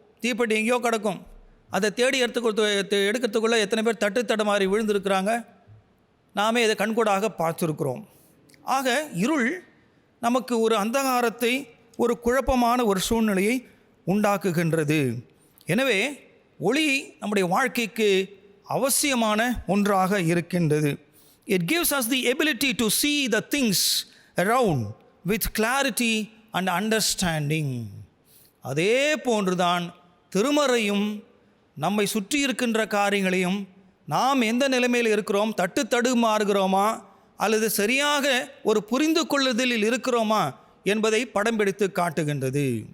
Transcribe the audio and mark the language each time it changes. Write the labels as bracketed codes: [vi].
[ta] தீப்பெட்டி எங்கேயோ கிடக்கும், அதை தேடி எடுக்கிறதுக்குள்ளே எத்தனை பேர் தட்டு தடுமாறி விழுந்திருக்கிறாங்க, நாமே இதை கண்கூடாக பார்த்துருக்குறோம். ஆக இருள் நமக்கு ஒரு அந்தகாரத்தை, ஒரு குழப்பமான ஒரு சூழ்நிலையை உண்டாக்குகின்றது. எனவே ஒளி நம்முடைய வாழ்க்கைக்கு அவசியமான ஒன்றாக இருக்கின்றது. [en] It gives us the ability to see the things around with clarity and understanding. [ta] அதே போன்றுதான் திருமறையும் நம்மை சுற்றி இருக்கின்ற காரியங்களையும் நாம் எந்த நிலைமையில் இருக்கிறோம், தட்டு தடுமாறுகிறோமா அல்லது சரியாக ஒரு புரிந்து கொள்ளுதலில் இருக்கிறோமா என்பதை படம் பிடித்து காட்டுகின்றது.